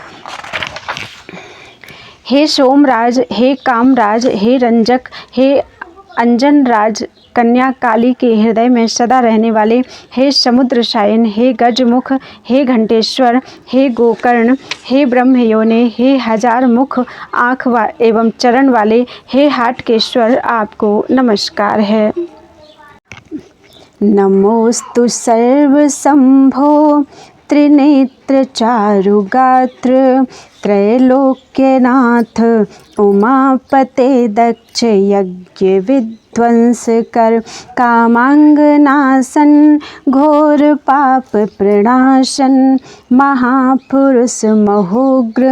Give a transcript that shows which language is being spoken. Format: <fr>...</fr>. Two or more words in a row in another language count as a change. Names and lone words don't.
<hi>हे सोमराज, हे कामराज, हे रंजक, हे अंजनराज, कन्या काली के हृदय में सदा रहने वाले, हे समुद्र शायन, हे गजमुख, हे घंटेश्वर, हे गोकर्ण, हे ब्रह्मयोने, हे हजार मुख आँख एवं चरण वाले, हे हाटकेश्वर, आपको नमस्कार है।</hi> <sa>नमोस्तु सर्वशंभो त्रिनेत्र चारुगात्र त्रैलोक्यनाथ उमापते दक्ष यज्ञ विध्वंस कर कामांगनाशन घोर पाप प्रणाशन महापुरुष महोग्र</sa>